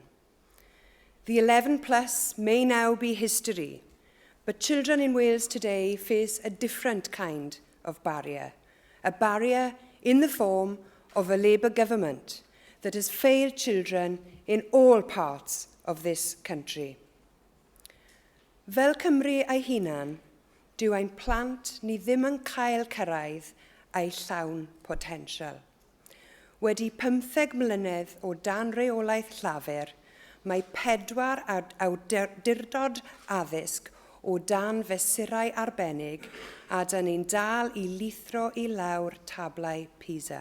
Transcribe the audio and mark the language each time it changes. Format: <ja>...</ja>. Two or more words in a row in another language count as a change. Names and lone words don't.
<en>The 11+ may now be history, but children in Wales today face a different kind of barrier, a barrier in the form of a Labour government that has failed children in all parts of this country.</en> <cy>Fel Cymru ei hunan, dyw ein plant ni ddim yn cael cyrraedd ei llawn potensial. Wedi 15 mlynedd o dan reolaeth llafur, mae 4 awdurdod addysg o dan fesurau arbennig a dyn ni'n dal i lithro i lawr tablau PISA.</cy>